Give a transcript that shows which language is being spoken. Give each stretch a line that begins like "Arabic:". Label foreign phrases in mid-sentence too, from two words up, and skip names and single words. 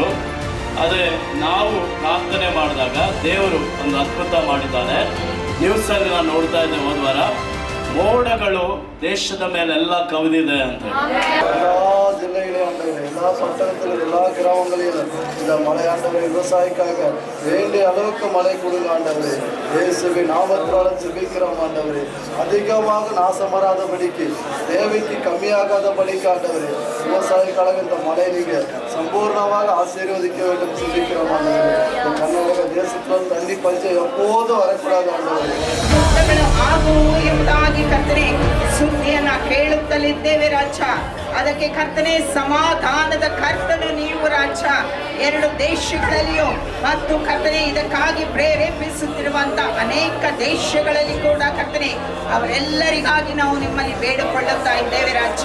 Kannada: ಅದೇ ನಾವು ಪ್ರಾರ್ಥನೆ ಮಾಡಿದಾಗ ದೇವರು ಒಂದು ಅದ್ಭುತ ಮಾಡಿದ್ದಾನೆ. ನ್ಯೂಸಲ್ಲಿ ನಾನು ನೋಡ್ತಾ ಇದ್ದೆ ಹೋದ ವಾರ, ಮೋಡಗಳು ದೇಶದ ಮೇಲೆಲ್ಲ ಕವಿದಿದೆ ಅಂತ.
Tamil: எல்லா ஜில்லைகளையும் ஆண்டவரே, எல்லா பட்டணத்திலும் எல்லா கிராமங்களிலும் இந்த மழை ஆண்டவரை விவசாயிக்காக வேண்டிய அளவுக்கு மழை கொடுங்க ஆண்டவரே. இயேசுவின் நாமத்தினால ஜெபிக்கிறோம் ஆண்டவரே. அதிகமாக நாசம் வராதபடிக்கு, தேவைக்கு கம்மியாகாதபடிக்கு ஆண்டவரே, விவசாயிக்காக இந்த மழை நீங்க சம்பூர்ணமாக ஆசீர்வதிக்க வேண்டும் ஜெபிக்கிறோம் ஆண்டவரே. இந்த கர்நாடக தேசத்தில் தண்ணி பஞ்சம் எப்போதும் வரக்கூடாது ஆண்டவரே.
Kannada: ಕರ್ತನೆ ಸುದ್ದಿಯನ್ನ ಕೇಳುತ್ತಲಿದ್ದೇವೆ ರಾಜ. ಅದಕ್ಕೆ ಕರ್ತನೆ ಸಮಾಧಾನದ ಕರ್ತನು ನೀವು ರಾಜ. ಎರಡು ದೇಶಗಳಲ್ಲಿಯೂ ಮತ್ತು ಕರ್ತನೆ ಇದಕ್ಕಾಗಿ ಪ್ರೇರೇಪಿಸುತ್ತಿರುವಂತ ಅನೇಕ ದೇಶಗಳಲ್ಲಿ ಕೂಡ ಕರ್ತನೆ ಅವರೆಲ್ಲರಿಗಾಗಿ ನಾವು ನಿಮ್ಮಲ್ಲಿ ಬೇಡಿಕೊಳ್ಳುತ್ತಾ ಇದ್ದೇವೆ ರಾಜ.